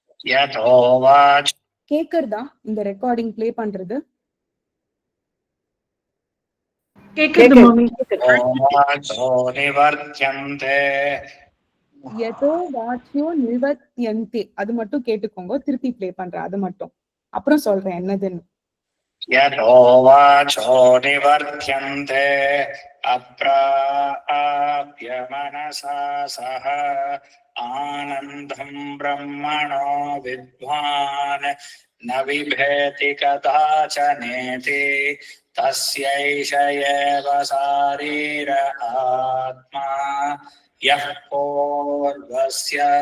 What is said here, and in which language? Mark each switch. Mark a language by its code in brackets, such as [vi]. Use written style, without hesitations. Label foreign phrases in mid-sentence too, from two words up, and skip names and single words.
[ta] கேக்குறதா இந்த [en] recording play [ta] பண்றது? அது மட்டும் கேட்டுக்கோங்க, திருப்பி பிளே பண்றேன் அது மட்டும், அப்புறம் சொல்றேன் என்னதுன்னு. [sa] यतो वाचो निवर्त्यन्ते अप्राप्य मनसा सह आनन्दं ब्रह्मणो विद्वान् न बिभेति कदाचनेति तस्यैष एव शारीर आत्मा यः पूर्वस्य